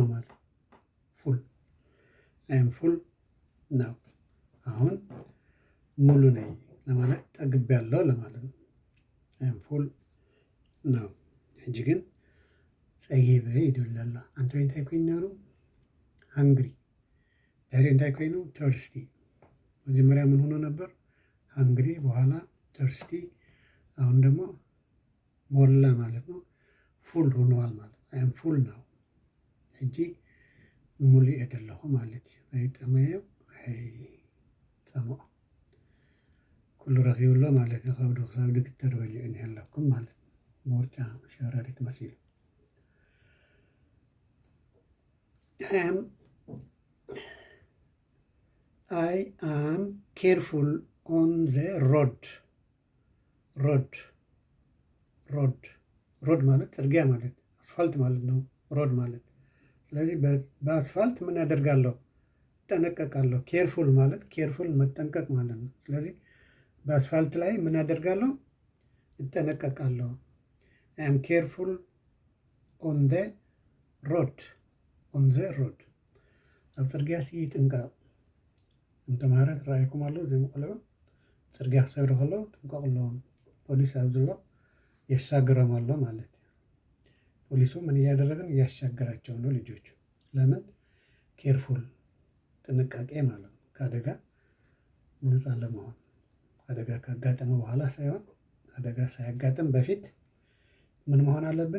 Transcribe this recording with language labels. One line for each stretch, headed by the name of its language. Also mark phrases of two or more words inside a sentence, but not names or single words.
Amharic: ማለት
English: full I'm full
Amharic: ነው። አሁን ሙሉ ነኝ ለማለት ጠግቤያለሁ ለማለት ነው።
English: I'm full
Amharic: ነው። ሕጂ ግን
Tigrinya: ፀጊበ ይድብል ኣሎ አንተ እንታይ ኮይኑ ነይሩ ሃንግሪ ዛሬ እንታይ ኮይኑ ተርስቲ መጀመሪያ
Amharic: ምን ሆኖ ነበር ሃንግሪ በኋላ ተርስቲ አሁን ደግሞ ሞላ ማለት ነው። ፉል ሆኗል ማለት
English: I'm full
Tigrinya: ነው። ሕጂ ሙሉእ እየ ደለኹ ማለት እዩ ኣይጠመዮ ኣይፀምኦ ኩሉ ረኺብሎ ማለት እዩ ከብዱ ክሳብ ድግተር በሊዑ እኒሀ ኣለኩም ማለት እዩ ብውርጫ ሸረሪት መሲሉ
English: I am careful on the road ማለት ጽርጊያ ማለት
Amharic: አስፋልት ማለት ነው። ሮድ ማለት ስለዚህ በአስፋልት ምን አደርጋለሁ እጠነቀቃለሁ። ኬርፉል ማለት ኬርፉል መጠንቀቅ ማለት ነው። ስለዚህ በአስፋልት ላይ ምን አደርጋለሁ እጠነቀቃለሁ።
English: I'm careful on the road
Tigrinya: ኣብ ፅርግያ ይጥንቀቕ እንተምሃረ ትረኣየኩም ኣሎ ዘይመቆለዑ ፅርግያ ክሰግሩ ከለዉ ጥንቀቕ ኣለዎም። ፖሊስ ኣብ ዘሎ ያሻግረም ኣሎ ማለት እዩ።
Amharic: ፖሊሱ ምን እያደረገን እያሻገራቸው ነው ልጆቹ። ለምን ኬርፉል ጥንቃቄ ማለት ነው። ከአደጋ ነፃ ለመሆን አደጋ ካጋጠመ በኋላ ሳይሆን አደጋ ሳያጋጥም በፊት ምን መሆን አለብን?